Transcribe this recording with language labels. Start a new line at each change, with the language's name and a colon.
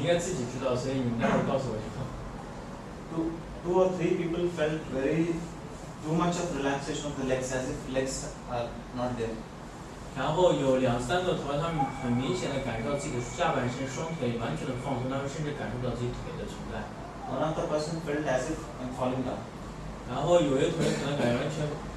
Chinese: 应该自己知道，所以你们待会儿告诉我就好。
English: Two or three people felt too much of relaxation of the legs, as if legs are not there.
Chinese: 然后有2、3个同学，他们很明显的感受到自己的下半身、双腿完全的放松，他们甚至感受到自己腿的存在。
English: One of the person felt as if I'm falling down.
Chinese: 然后有一个同学可能感觉完全